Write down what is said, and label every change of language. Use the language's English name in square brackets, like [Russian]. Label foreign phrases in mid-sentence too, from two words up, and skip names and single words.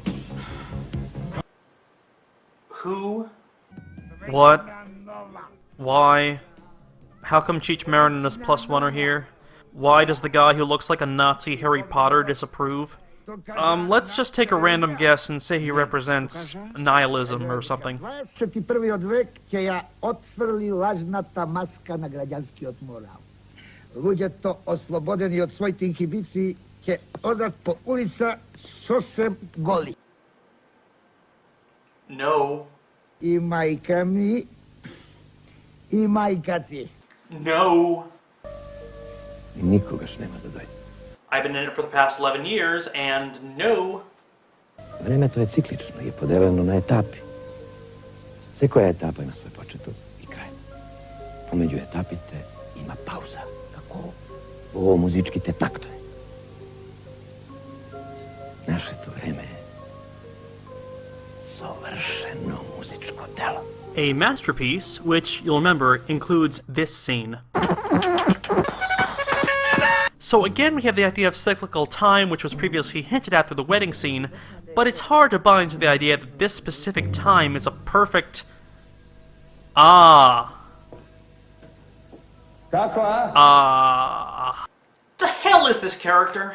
[English] Who? What? Why? How come Cheech Marin and his +1 are here? Why does the guy who looks like a Nazi Harry Potter disapprove? Let's just take a random guess and say he represents nihilism or something. [Macedonian] 21. vek ќе ја отфрли лажната маска на граѓанскиот морал. Луѓето ослободени од своите инхибиции ќе одат по улица сосем голи. [English] No. [Macedonian] И мајка ми, и мајка ти. [English] No. [Macedonian] И никогаш нема да дојде. [English] I've been in it for the past 11 years, and no. [Macedonian] Времето е циклично и е поделено на етапи. Секоја етапа има свој почеток и крај. Помеѓу етапите има пауза, како во музичките тактови. Нашето време е совршено музичко дело. [English] A masterpiece, which, you'll remember, includes this scene. So again we have the idea of cyclical time, which was previously hinted at through the wedding scene, but it's hard to buy into the idea that this specific time is a perfect... The hell is this character?